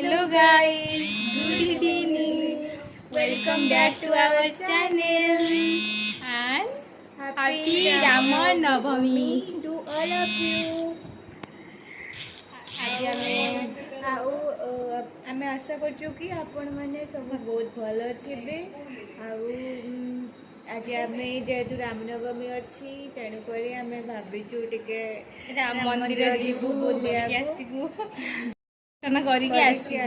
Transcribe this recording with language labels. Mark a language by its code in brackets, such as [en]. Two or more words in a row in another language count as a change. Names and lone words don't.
[en] guys, good evening. Welcome back to our channel and happy Rama Navami to all of you. [or] ଆମେ ଆଶା କରୁଛୁ କି ଆପଣମାନେ ସବୁ ବହୁତ ଭଲ ଥିବେ। ଆଜି ଆମେ ଯେହେତୁ ରାମନବମୀ ଅଛି ତେଣୁକରି ଆମେ ଭାବିଛୁ ଟିକେ ରାମ ମନ୍ଦିର ଯିବୁ ବୁଲିବାକୁ କରିକି